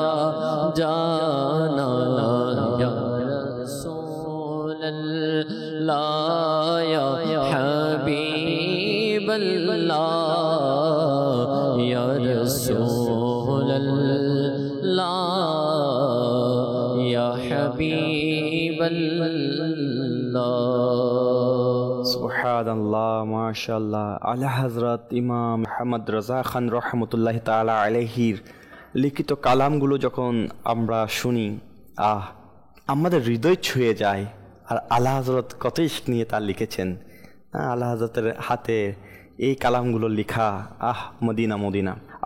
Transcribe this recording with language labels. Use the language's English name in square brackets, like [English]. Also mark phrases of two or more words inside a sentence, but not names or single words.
[Arabic] جانا یا رسول اللہ یا حبیب اللہ یا رسول اللہ یا حبیب اللہ سبحان اللہ ماشاء اللہ [Bangla] اعلی حضرت امام محمد رضا খান [Arabic] رحمة الله تعالى عليه [Bangla] লিখিত কালামগুলো যখন আমরা শুনি আমাদের হৃদয় ছুঁয়ে যায়। আর আলা হযরত কত ইশক নিয়ে তা লিখেছেন। আলা হযরতের হাতে এই কালামগুলো লেখা মদিনা মদিনা।